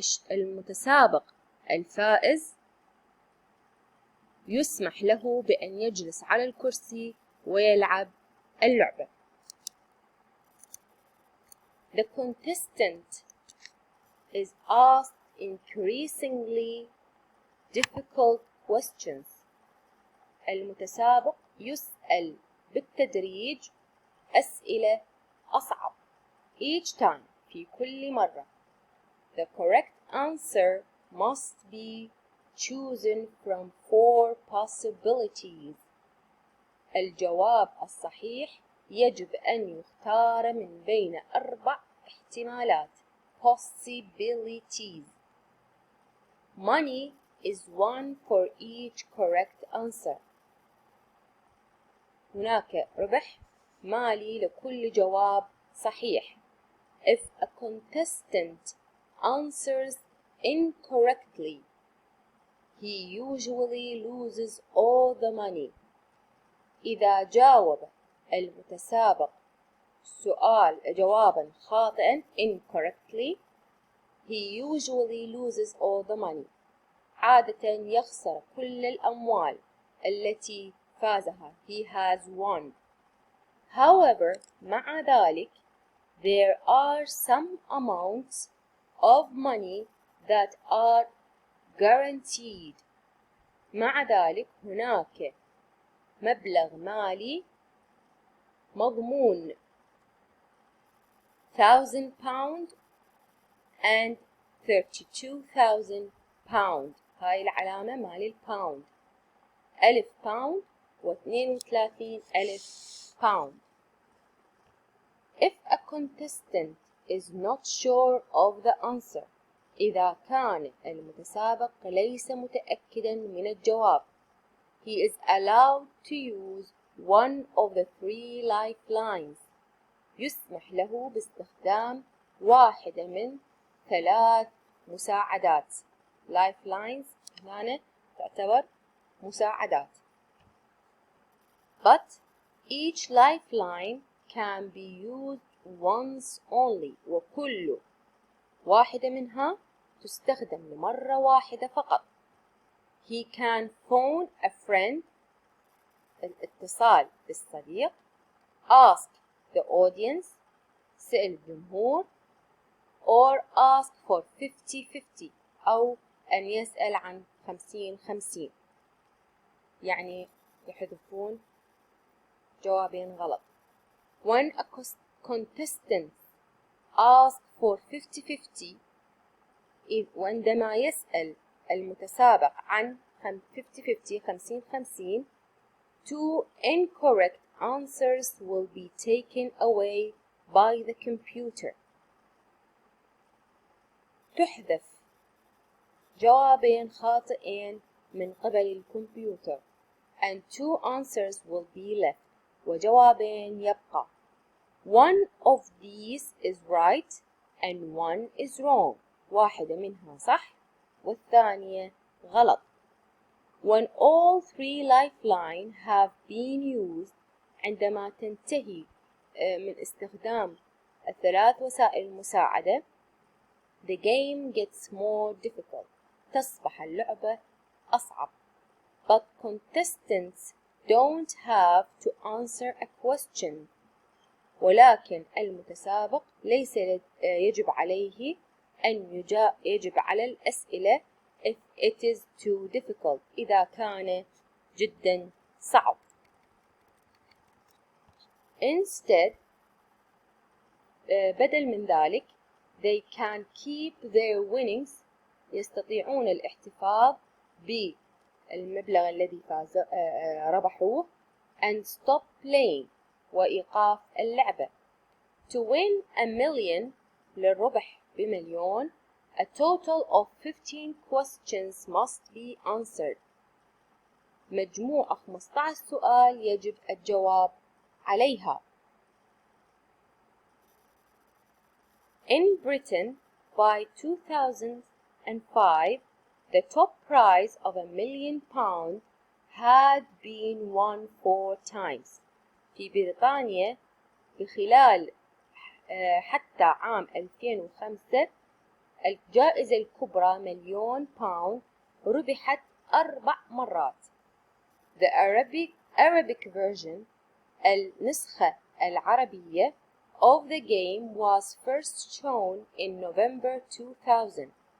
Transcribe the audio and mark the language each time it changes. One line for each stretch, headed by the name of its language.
Arabic: المتسابق الفائز يسمح له بأن يجلس على الكرسي ويلعب اللعبة.
English: The contestant is asked increasingly difficult questions.
Arabic: المتسابق يسأل بالتدريج أسئلة أصعب.
English: Each time،
Arabic: في كل مرة.
English: The correct answer must be chosen from 4 possibilities.
Arabic: الجواب الصحيح يجب أن يختار من بين 4 احتمالات
English: possibilities. Money is won for each correct answer.
Arabic: هناك ربح مالي لكل جواب صحيح.
English: If a contestant answers incorrectly, he usually loses all the money.
Arabic: إذا جاوب المتسابق جوابا خاطئا
English: incorrectly, he usually loses all the money.
Arabic: عادة يخسر كل الأموال التي فازها.
English: He has won. However،
Arabic: مع ذلك
English: there are some amounts of money that are guaranteed.
Arabic: مع ذلك هناك مبلغ مالي مضمون.
English: 1,000 pound and 32,000 pound.
Arabic: هاي العلامة مال الباوند.
English: 1000
Arabic: باوند و32,000
English: pound. If a contestant is not sure of the answer.
Arabic: إذا كان المتسابق ليس متأكدا من الجواب.
English: He is allowed to use one of the 3 lifelines.
Arabic: يسمح له باستخدام واحدة من 3 مساعدات. lifelines هنا تعتبر مساعدات.
English: But each lifeline can be used once only.
Arabic: وكل واحدة منها تستخدم لمرة واحدة فقط.
English: He can phone a friend.
Arabic: الاتصال بالصديق.
English: Ask the audience.
Arabic: سأل الجمهور.
English: Or ask for
Arabic: 50-50 أو أن يسأل عن 50-50. يعني يحذفون جوابين غلط.
English: When a contestant asks for 50-50
Arabic: وعندما يسأل المتسابق عن
English: 50-50 50-50 2 incorrect answers will be taken away by the computer.
Arabic: تحذف جوابين خاطئين من قبل الكمبيوتر
English: and 2 answers will be left
Arabic: وجوابين يبقى.
English: One of these is right and one is wrong.
Arabic: واحدة منها صح والثانية غلط.
English: When all 3 lifelines have been used
Arabic: عندما تنتهي من استخدام ال3 وسائل المساعدة
English: the game gets more difficult.
Arabic: تصبح اللعبة أصعب.
English: But contestants don't have to answer a question.
Arabic: ولكن المتسابق ليس يجب عليه أن يجب على الأسئلة
English: if it is too difficult.
Arabic: إذا كان جدا صعب.
English: Instead,
Arabic: بدل من ذلك
English: they can keep their winnings.
Arabic: يستطيعون الاحتفاظ بالمبلغ الذي ربحوه
English: and stop playing
Arabic: وإيقاف اللعبة.
English: To win a million
Arabic: للربح بمليون
English: a total of 15 questions must be answered.
Arabic: مجموع 15 سؤال يجب الجواب عليها.
English: In Britain, by 2005, the top prize of £1,000,000 had been won 4 times.
Arabic: في بريطانيا بخلال حتى عام 2005 الجائزة الكبرى £1,000,000 ربحت 4 مرات.
English: The Arabic version
Arabic: النسخة العربية
English: of the game was first shown in November 2000.